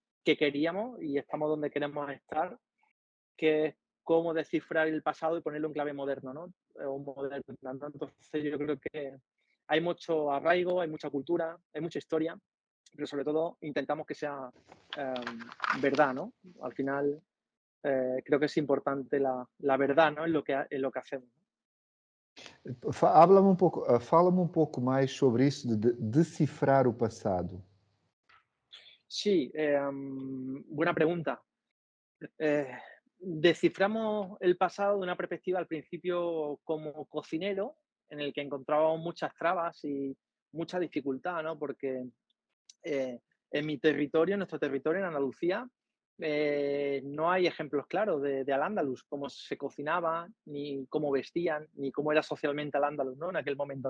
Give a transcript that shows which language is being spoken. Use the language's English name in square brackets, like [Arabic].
[Spanish] que queríamos y estamos donde queremos estar, que es cómo descifrar el pasado y ponerlo en clave moderno, ¿no? O moderna, ¿no? Entonces yo creo que hay mucho arraigo, hay mucha cultura, hay mucha historia, pero sobre todo intentamos que sea verdad, ¿no? Al final creo que es importante la verdad, ¿no? En lo que hacemos. [Portuguese] Fala-me um pouco mais sobre isso de decifrar o passado. [Spanish] Sí, buena pregunta. Desciframos el pasado de una perspectiva al principio como cocinero, en el que encontrábamos muchas trabas y mucha dificultad, ¿no? Porque en mi territorio, en nuestro territorio, en Andalucía, no hay ejemplos claros de Al-Ándalus, cómo se cocinaba, ni cómo vestían, ni cómo era socialmente Al-Ándalus, ¿no? En aquel momento.